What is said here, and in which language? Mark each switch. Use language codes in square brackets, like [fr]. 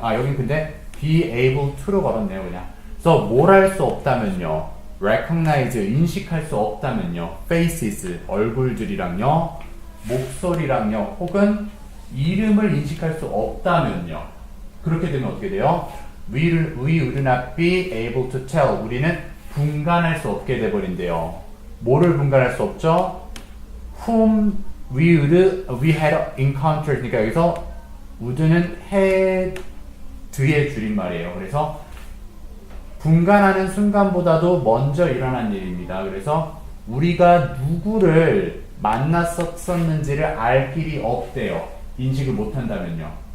[ko] 아, 여긴 근데 be able to로 걸었네요. 그냥. 그래서 뭘 할 수 없다면요. recognize, 인식할 수 없다면요. faces, 얼굴들이랑요. 목소리랑요. 혹은 이름을 인식할 수 없다면요. 그렇게 되면 어떻게 돼요? [en] We would not be able to tell. [ko] 우리는 분간할 수 없게 돼버린대요. 뭐를 분간할 수 없죠? [en] Whom we had encountered. [ko] 그러니까 여기서 would는 had의 줄임말이에요. 그래서 분간하는 순간보다도 먼저 일어난 일입니다. 그래서 우리가 누구를 만났었는지를 알 길이 없대요. 인식을 못한다면요.